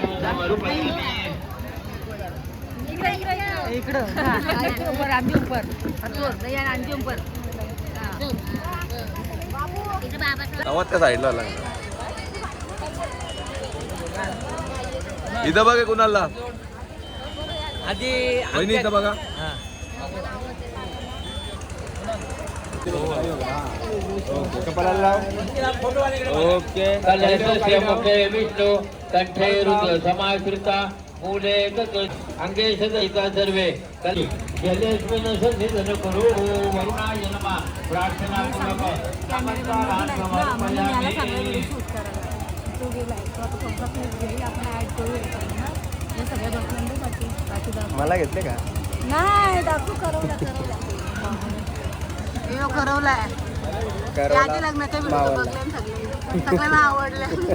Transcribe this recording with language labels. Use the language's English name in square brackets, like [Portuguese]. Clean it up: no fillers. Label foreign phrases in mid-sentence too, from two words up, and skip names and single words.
[Marathi] त्या साईडला आला इथं बघा कुणाला आधी वहिनी इथं बघा [Sanskrit] ओके कलशस्य मुखे विष्णु कंठे रुद्र समाश्रिता मूले अंगे सदयिता सर्वे जलेस्मिन् संसिधन करो वरुणाय नमः प्रार्थना पूर्वक नमस्कारान् समर्पयामि [Marathi] मला घेतले का नाही दाखवू करवलाय आधी लग्नाच्या व्हिडिओ बघले सगळ्यांना आवडले